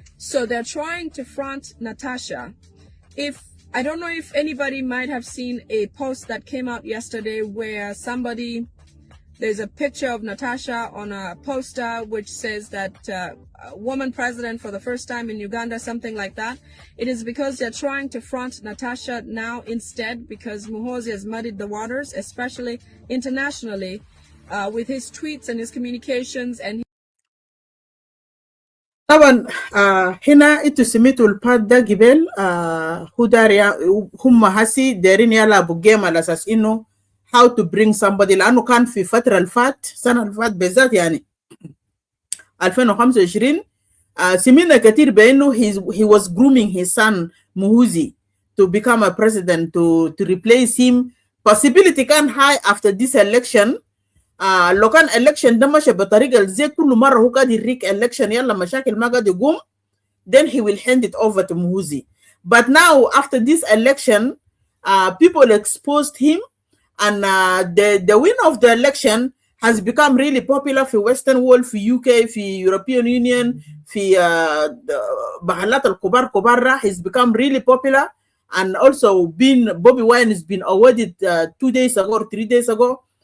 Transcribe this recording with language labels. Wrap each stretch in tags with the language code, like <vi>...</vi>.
<en>So they're trying to front Natasha. I don't know if anybody might have seen a post that came out yesterday where there's a picture of Natasha on a poster which says that woman president for the first time in Uganda, something like that. It is because they're trying to front Natasha now instead, because Muhoozi has muddied the waters, especially internationally, with his tweets and his communications. And</en> <ar>طبعا هنا انتوا سميتوا البات ده قبل هو داري هم هسي دارين يلعبوا جيم على اساس انه</ar> <en>how to bring somebody،</en> <ar>لانه كان في فترة السنة اللي فات بالذات يعني 2025 سمينا كتير بانه</ar> <en>he was grooming his son Muhoozi to become a president to replace him. Possibility كان high after this election.</en> <ar>لو كان election ده ماشي بطريقة زي كل مرة هو قاعد يريك election يلا مشاكل ما قاعد يقوم،</ar> <en>then he will hand it over to Muhoozi. But now after this election people exposed him, and the winner of the election has become really popular في Western world، في UK، في European Union،</en> <ar>في محلات الكبار كبار.</ar> <en>He's become really popular, and also Bobby Wine has been awarded 2 days ago or 3 days ago.</en>